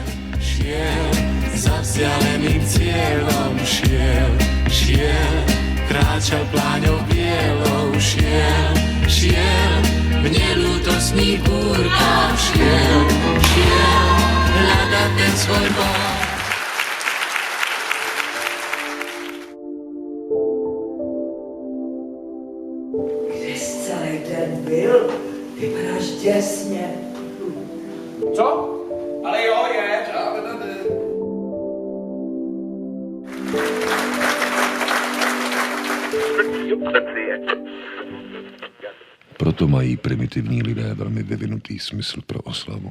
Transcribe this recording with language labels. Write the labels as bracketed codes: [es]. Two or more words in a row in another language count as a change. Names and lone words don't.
[sk] Šiel za vzdialeným cieľom, šiel, kráčal pláňou bielou, šiel, v nelútostných búrkach, šiel, hľadať ten svoj Boh. [cs] Kde jsi celý den byl? Vypadáš děsně. Co? Ale jo, je. Proto mají primitivní lidé velmi vyvinutý smysl pro oslavu.